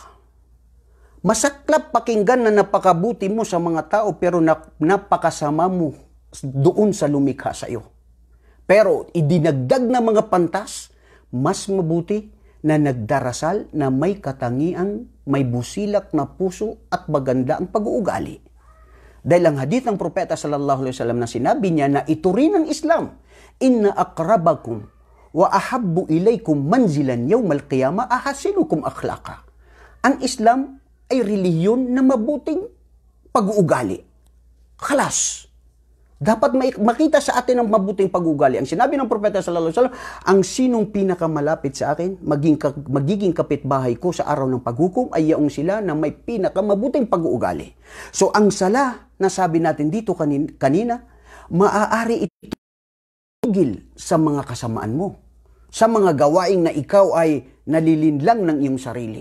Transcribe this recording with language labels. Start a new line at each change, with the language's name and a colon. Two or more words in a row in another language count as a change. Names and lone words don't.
Filipino: Masaklap pakinggan na napakabuti mo sa mga tao, pero napakasama mo doon sa lumikha sa iyo. Pero idinagdag na mga pantas, mas mabuti na nagdarasal na may katangian, may busilak na puso at maganda ang pag-uugali. Dahil ang hadith ng propeta
Arabic: صلى الله عليه وسلم
Filipino: na sinabi niya na ito rin ang Islam.
Arabic: إن أقربكم وأحب إليكم منزلا يوم القيامة أحاسنكم أخلاقا.
Filipino: Ang Islam ay relihiyon na mabuting pag-uugali. Khalas. Dapat makita sa atin ang mabuting pag-ugali. Ang sinabi ng propeta
Arabic: صلى الله عليه وسلم,
Filipino: ang sinong pinakamalapit sa akin, magiging kapitbahay ko sa araw ng paghukom ay yaong sila na may pinakamabuting pag-uugali. So ang sala na sabi natin dito kanina, maaari ito sa mga kasamaan mo, sa mga gawaing na ikaw ay nalilinlang ng iyong sarili.